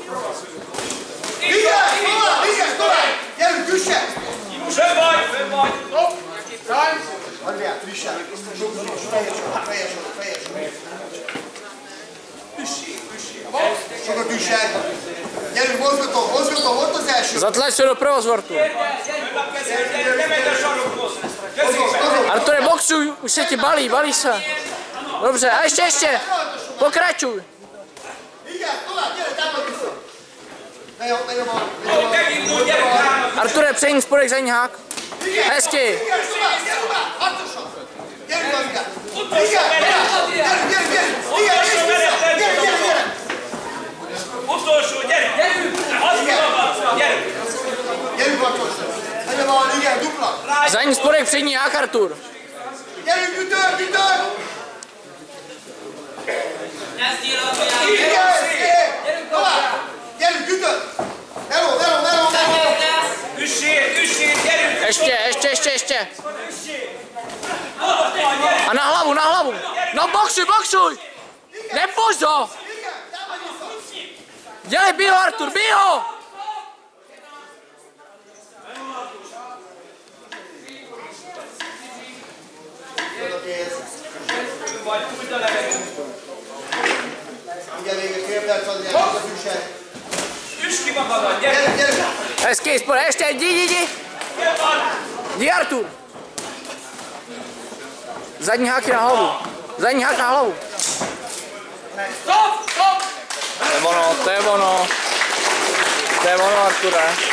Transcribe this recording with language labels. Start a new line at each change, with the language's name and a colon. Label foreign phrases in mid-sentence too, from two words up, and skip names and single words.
Hungarian: Igen! Tovább! Gyerünk, tüsse! Fönn vagy! Andrián, frissel! Fejes sor! Sokat tüssel! Gyerünk, mozgatom, ott az első!
Czech: Zatlač do prvozvortu. Arture, boxuj, už se ti balí se. Dobře, a ještě, pokračuj. Arture, přejím spodek za hák. Hezky.
Hungarian: Utolsó, gyerünk!
Czech: Zadní spodek, přední hák, Artur.
Hungarian: Gyerünk, ütő! Gyerünk, ütő! Meló! Üssél, gyerünk!
Czech: Ještě. A na hlavu. No boxuj! Nepušť ho! Dělej, bij ho, Artur, bij ho!
Hungarian: Üss ki magadat, gyerünk!
Czech: Hezký spodek, ještě, jdi! Jdi, Artur! Zadní hák na hlavu. Stop! To je ono, Arture.